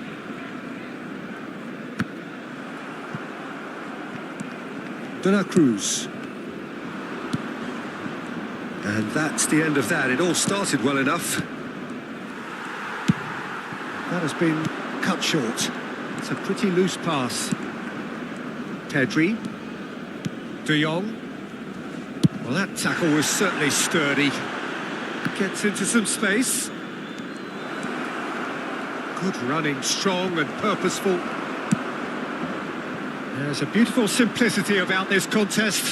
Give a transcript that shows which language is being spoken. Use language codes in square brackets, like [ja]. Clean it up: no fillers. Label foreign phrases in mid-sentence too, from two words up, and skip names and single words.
[en] De La Cruz. And that's the end of that. It all started well enough. That has been cut short. It's a pretty loose pass. Pedri. De Jong. Well, that tackle was certainly sturdy. Gets into some space. Good running, strong and purposeful. There's a beautiful simplicity about this contest.